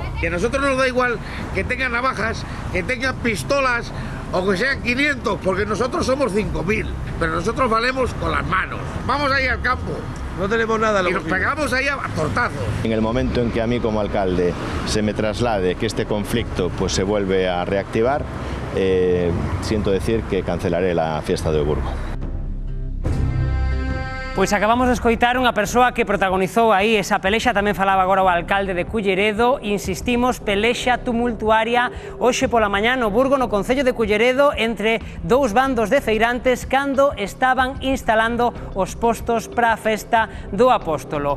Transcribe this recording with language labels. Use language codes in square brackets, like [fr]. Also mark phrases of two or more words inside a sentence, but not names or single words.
[es] Y a nosotros nos da igual que tengan navajas, que tengan pistolas o que sean 500, porque nosotros somos 5.000, pero nosotros valemos con las manos. Vamos ahí al campo. No tenemos nada. Y nos pegamos ahí a tortazos. En el momento en que a mí como alcalde se me traslade que este conflicto pues se vuelve a reactivar, siento decir que cancelaré la fiesta de Oburgo. [gl] Pois acabamos de escoitar unha persoa que protagonizou aí esa pelexa, tamén falaba agora o alcalde de Culleredo, insistimos, pelexa tumultuaria hoxe pola mañá no Burgo, no concello de Culleredo, entre dous bandos de feirantes cando estaban instalando os postos para a festa do Apóstolo.